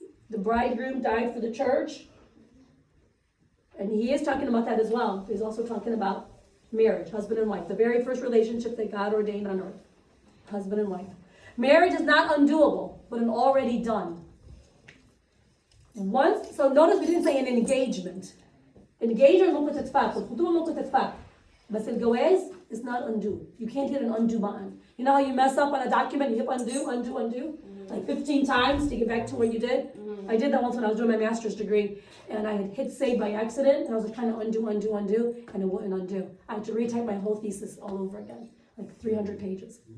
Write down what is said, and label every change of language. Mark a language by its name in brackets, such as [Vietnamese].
[English] The bridegroom died for the church. And he is talking about that as well. He's also talking about marriage, husband and wife, the very first relationship that God ordained on earth. Husband and wife. Marriage is not undoable, but an already done. So notice we didn't say an engagement. [Arabic] Engagement ممكن تتفك، الخطوبة ممكن تتفك. بس الجواز [English] is not undo. You can't hit an undo button. You know how you mess up on a document, you hit undo, undo, undo? Like 15 times to get back to where you did? I did that once when I was doing my master's degree, and I had hit save by accident, and I was trying to undo, undo, undo, and it wouldn't undo. I had to retype my whole thesis all over again, like 300 pages.